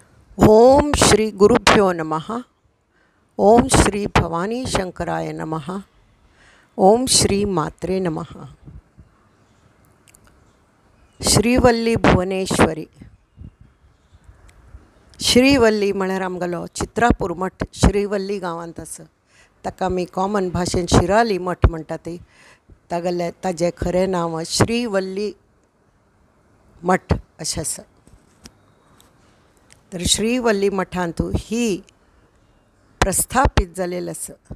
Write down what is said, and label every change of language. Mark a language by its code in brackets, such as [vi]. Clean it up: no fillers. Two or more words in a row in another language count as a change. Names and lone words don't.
[sa] ओम श्री गुरुभ्यो नमः. ओम श्री भवानी शंकराय नमः. ओम श्री मात्रे नमः. श्रीवल्ली भुवनेश्वरी. [kok] श्रीवल्ली म्हळ्यार आमगेलो चित्रापूर मठ श्रीवल्ली गांवांत आसा. ताका आमी कॉमन भाशेन शिराली मठ म्हणटा ती. ताजें खरें नांव श्रीवल्ली मठ अशें आसा. तर श्रीवल्ली मठांत ही प्रस्थापीत जालेली आसा.